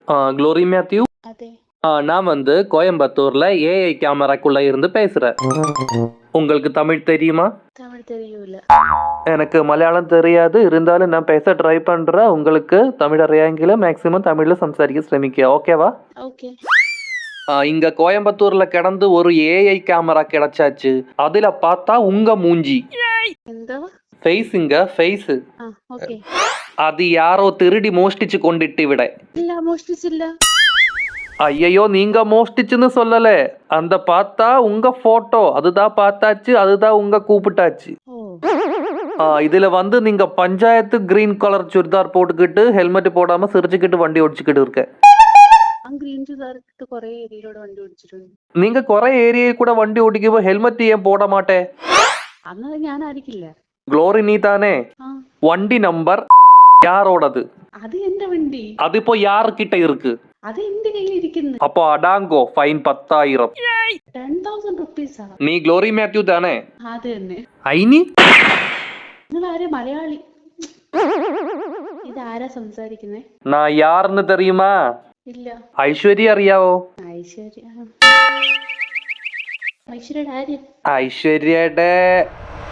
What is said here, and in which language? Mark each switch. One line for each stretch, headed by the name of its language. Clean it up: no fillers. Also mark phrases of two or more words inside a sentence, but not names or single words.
Tamil: க்ளோரி மேத்யூ.
Malayalam: അതെ.
Tamil: நான் வந்து கோயம்புத்தூர்ல ஏஐ கேமராக்குள்ள இருந்து பேசுறேன். உங்களுக்கு தமிழ் தெரியுமா? தமிழ் தெரியல. எனக்கு மலையாளம் தெரியாது, இருந்தாலும் நான் பேச ட்ரை பண்றேன். உங்களுக்கு தமிழ் அறியாங்கில மேக்ஸிமம் தமிழ்ல
Malayalam: സംസാരിക്കാൻ ശ്രമിക്കുക.
Tamil: ஓகேவா?
Malayalam: ഓക്കെ.
Tamil: இங்க கோயம்புத்தூர்ல கிடந்து ஒரு
English: AI camera
Tamil: கிடைச்சாச்சு. அதுல பார்த்தா உங்க மூஞ்சி
Malayalam: എന്തോ?
Tamil: ஃபேஸுங்க ஃபேஸு.
Malayalam: ആ ഓക്കെ.
Tamil: அது யாரோ திருடி மோஷ்டிச்சு கொண்டுட்டு விட.
Malayalam: ഇല്ല, മോഷ്ടിച്ചില്ല.
Tamil: ஐயையோ, நீங்க மோஷ்டிச்சுன்னு சொல்லல. அந்த பார்த்தா உங்க போட்டோ அதுதான் பார்த்தாச்சு, அதுதான் உங்க கூப்பிட்டாச்சு.
Malayalam: ഓ
Tamil: இதுல வந்து நீங்க பஞ்சாயத்து
English: green colour
Tamil: சுடிதார் போட்டுக்கிட்டு ஹெல்மெட் போடாம சிரிச்சுக்கிட்டு வண்டி ஓடிச்சுக்கிட்டு இருக்க.
Malayalam: ആ ഗ്രീൻ ചുരിദാർ ഇട്ട് കുറെ ഏരിയയിലൂടെ വണ്ടി ഓടിച്ചിട്ടുണ്ട്.
Tamil: நீங்க குறை ஏரியை கூட வண்டி ஓட்டிக்கும்போ ஹெல்மெட் ஏன் போட மாட்டே?
Malayalam: അന്നത് ഞാനായിരിക്കില്ല.
Tamil: க்ளோரி நீ தானே?
Malayalam: ആ
Tamil: வண்டி நம்பர் யாரோடது?
Malayalam: അത് എന്റെ വണ്ടി.
Tamil: அது இப்போ யாருக்கிட்ட இருக்கு?
Malayalam: അത് എന്റെ കയ്യിൽ ഇരിക്കുന്നു.
Tamil: அப்போ அடாங்கோ, ஃபைன் 10,000.
Malayalam: 10,000 റുപ്പീസാ.
Tamil: நீ க்ளோரி மேத்யூ தானே?
Malayalam: അത് തന്നെ. ஐனி നിങ്ങൾ ആരെ മലയാളി? ഇതാരാ സംസാരിക്കുന്നേ?
Tamil: நான் யாருன்னு தெரியுமா?
Malayalam: ഇല്ല.
Tamil: ஐஸ்வர்யா அறியாவோ?
Malayalam: ഐശ്വര്യ. ഐശ്വര്യയുടെ ആര്?
Tamil: ஐஸ்வர்யாட